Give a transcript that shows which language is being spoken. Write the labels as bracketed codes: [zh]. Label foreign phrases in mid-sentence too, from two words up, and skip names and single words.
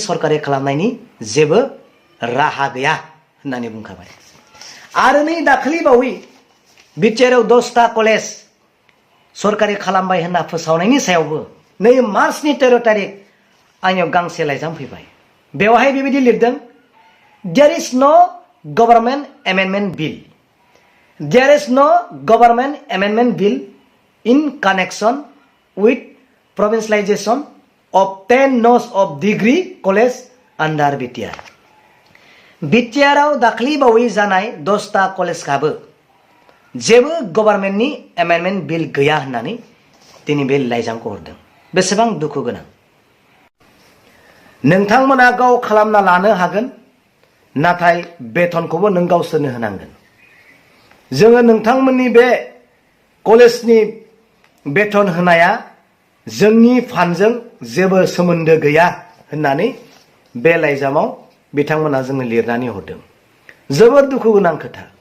[brx] सरकारि खालामनायनि जेबो राहा गैया होननानै बुंखाबाय आरो नै दाखालि बावै BTRआव 10टा कलेज सरकारि खालामबाय होनना फोसावनायनि सायावबो नै मार्चनि 13 तारिख आंनियाव गांसे लाइजाम फैबाय बेवहाय बेबायदि लिरदों [en] there is no government amendment bill there is no government amendment bill in connection with provincialization of 10 nose of degree college under BTR [brx] BTRआव दाखालि बावै जानाय 10टा कलेजआबो जेबो गभर्नमेन्टनि [en] amendment bill [brx] गैया होननानै दिनै बे लाइजामखौ हरदों बेसेबां दुखु गोनां नोंथांमोना गाव खालामना लानो हागोन नाथाय बेथनखौबो नों गावसोरनो होनांगोन जोङो नोंथांमोननि बे कलेजनि बेथन होनाया जोंनि फान्डजों जेबो सोमोन्दो गैया होननानै बे लाइजामाव बिथांमोना जोंनो लिरनानै हरदों जोबोर दुखु गोनां खोथा